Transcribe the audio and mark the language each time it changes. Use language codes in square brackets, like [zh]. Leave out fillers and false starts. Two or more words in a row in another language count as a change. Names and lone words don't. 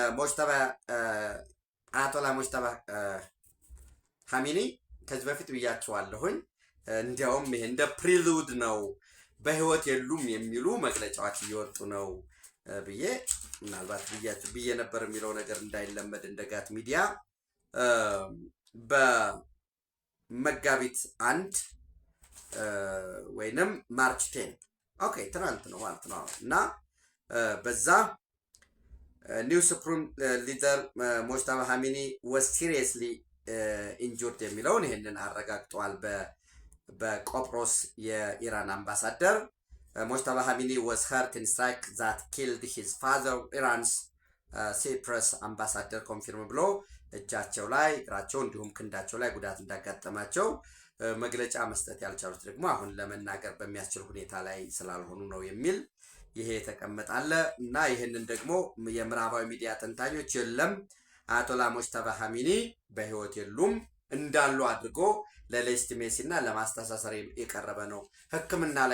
[am] አያቶላ ሞጅተባ ኻሜኒ ከዚህ በፊት ብያቸዋለሁኝ። እንዲያውም ይሄ እንደ ፕሪሉድ ነው በህይወት የሉም የሚሉ መግለጫዎች እየወጡ ነው ብዬ ምናልባት ብዬ ነበር የሚለው ነገር እንዳይለመድ እንደ ጋት ሚዲያ በመጋቢት 1 ወይንም ማርች 10 ኦኬ ትናንት ነው ማለት ነው እና በዛ [en] new supreme leader [am] ሞጅተባ ኻሜኒ [en] was seriously [am] ኢንጁርድ የሚለውን ይህንን አረጋግጠዋል። በቆጵሮስ የኢራን አምባሳደር ሞጅተባ ኻሜኒ [en] was hurt in strike that killed his father Iran's Cyprus ambassador confirm [am] ብሎ እጃቸው ላይ እግራቸው እንዲሁም ክንዳቸው ላይ ጉዳት እንዳጋጠማቸው መግለጫ መስጠት ያልቻሉት ደግሞ አሁን ለመናገር በሚያስችል ሁኔታ ላይ ስላልሆኑ ነው የሚል ይሄ ተቀመጣለ እና ይህንን ደግሞ የምዕራባዊ ሚዲያ ተንታኞች የለም አያቶላ ሞጅተባ ኻሜኒ በህይወት የሉም እንዳሉ አድርጎ ለሌጂቲሜሲ እና ለማስተሳሰር የቀረበ ነው። ሕክምና ላይ